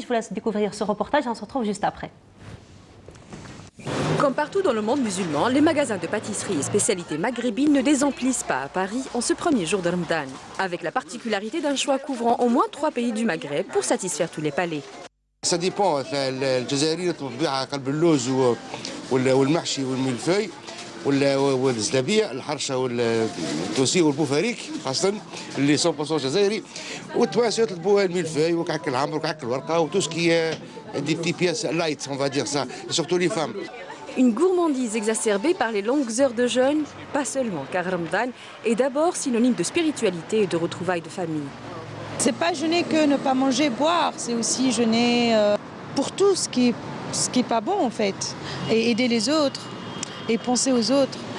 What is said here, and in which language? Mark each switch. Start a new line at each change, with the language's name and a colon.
French: Je vous laisse découvrir ce reportage et on se retrouve juste après. Comme partout dans le monde musulman, les magasins de pâtisserie et spécialités maghrébines ne désemplissent pas à Paris en ce premier jour de Ramadan, avec la particularité d'un choix couvrant au moins 3 pays du Maghreb pour satisfaire tous les palais. Ça dépend,
Arabic: الجزائريين طبيعة قلب اللوز والمحشي والملفاي والزلابية الحرشة والتوسي والبوفاريك خاصة اللي 100% جزائري والتوانسة يطلبوا الملفاي وكعك العمر وكعك الورقة وتوسكي
French: des petits pièces light, on va dire ça, surtout les femmes. Une gourmandise exacerbée par les longues heures de jeûne, pas seulement, car Ramadan est d'abord synonyme de spiritualité et de retrouvailles de famille. C'est pas jeûner que ne pas manger, boire, c'est aussi jeûner pour tout ce qui est pas bon en fait, et aider les autres, et penser aux autres.